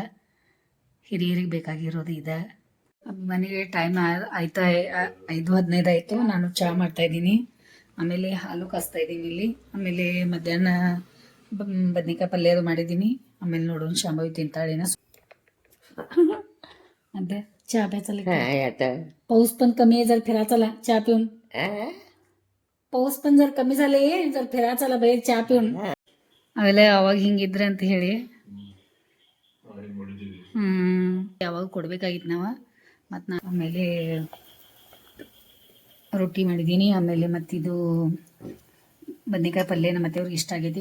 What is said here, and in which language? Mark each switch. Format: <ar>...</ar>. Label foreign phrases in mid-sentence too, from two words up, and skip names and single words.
<kn>ಹಿರಿಯರಿಗೆ ಬೇಕಾಗಿರೋದು ಇದೆ. ಮನೆಗೆ ಟೈಮ್ ಆಯ್ತಾ 5:15 ಆಯಿತು. ನಾನು ಚಹಾ ಮಾಡ್ತಾಯಿದ್ದೀನಿ, ಆಮೇಲೆ ಹಾಲು ಕಾಸ್ತಾ ಇದ್ದೀನಿ ಇಲ್ಲಿ. ಆಮೇಲೆ ಮಧ್ಯಾಹ್ನ ಬದ್ನಿಕಾಯಿ ಪಲ್ಯ ಅದು ಮಾಡಿದ್ದೀನಿ. ಆಮೇಲೆ ನೋಡೋಣ ಶಾಂಭವಿ ತಿಂತಾಳೇನ ಅಂತ.</kn> <mr>चहा प्यायचा पाऊस पण कमी आहे, जर फिरा चला चहा पिऊन. पाऊस पण जर कमी झाले, जर फिरा चला बाहेर चहा पिऊन.</mr> <kn>ಅವೆಲ್ಲ ಅವಾಗ ಹಿಂಗಿದ್ರೆ ಅಂತ ಹೇಳಿ ಯಾವಾಗ ಕೊಡ್ಬೇಕಾಗಿತ್ತು ನಾವು. ಮತ್ತು ನಾ ಆಮೇಲೆ ರೊಟ್ಟಿ ಮಾಡಿದ್ದೀನಿ. ಆಮೇಲೆ ಮತ್ತಿದು ಬದ್ನಿಕಾಯಿ ಪಲ್ಯ ನಮ್ಮ ಮತ್ತೆಯವ್ರಿಗೆ ಇಷ್ಟ ಆಗೈತಿ.</kn>